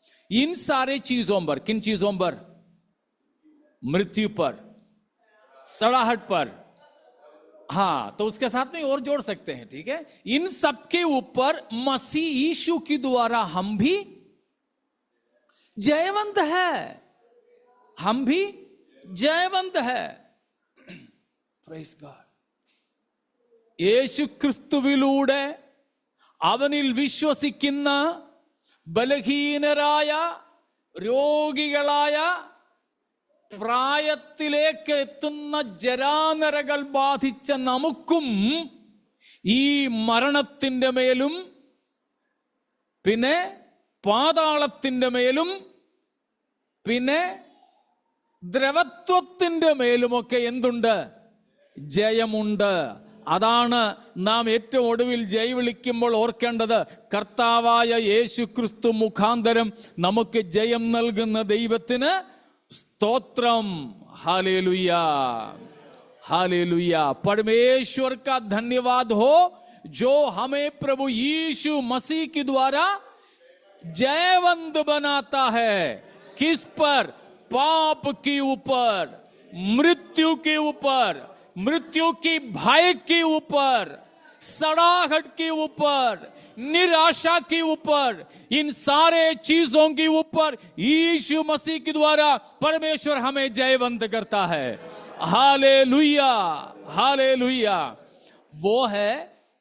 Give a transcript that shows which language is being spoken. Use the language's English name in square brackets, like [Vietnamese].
[Hindi] इन सारे चीजों पर, किन चीजों पर? मृत्यु पर, सड़ाहट पर, हाँ, तो उसके साथ में और जोड़ सकते हैं, ठीक है। इन सब के ऊपर मसीह यीशु के द्वारा हम भी जयवंत है, हम भी जयवंत है। [English] Praise God. [Malayalam] യേശു ക്രിസ്തുവിലൂടെ അവനിൽ വിശ്വസിക്കുന്ന ബലഹീനരായ, രോഗികളായ, പ്രായത്തിലേക്ക് എത്തുന്ന ജരാനരകൾ ബാധിച്ച നമുക്കും ഈ മരണത്തിന്റെ മേലും പിന്നെ പാതാളത്തിന്റെ മേലും പിന്നെ ദ്രവത്വത്തിന്റെ മേലുമൊക്കെ എന്തുണ്ട്? ജയമുണ്ട്. അതാണ് നാം ഏറ്റവും ഒടുവിൽ ജയ് വിളിക്കുമ്പോൾ ഓർക്കേണ്ടത്. കർത്താവായ യേശു ക്രിസ്തു മുഖാന്തരം നമുക്ക് ജയം നൽകുന്ന ദൈവത്തിന് स्तोत्रम। [Hindi] Hallelujah, hallelujah. परमेश्वर का धन्यवाद हो जो हमें प्रभु यीशु मसीह के द्वारा जयवंत बनाता है। किस पर? पाप के ऊपर, मृत्यु के ऊपर, मृत्यु की भय के ऊपर, सड़ाहट के ऊपर, निराशा के ऊपर, इन सारे चीजों के ऊपर यीशु मसीह के द्वारा परमेश्वर हमें जयवंत करता है। Hallelujah, hallelujah. वो है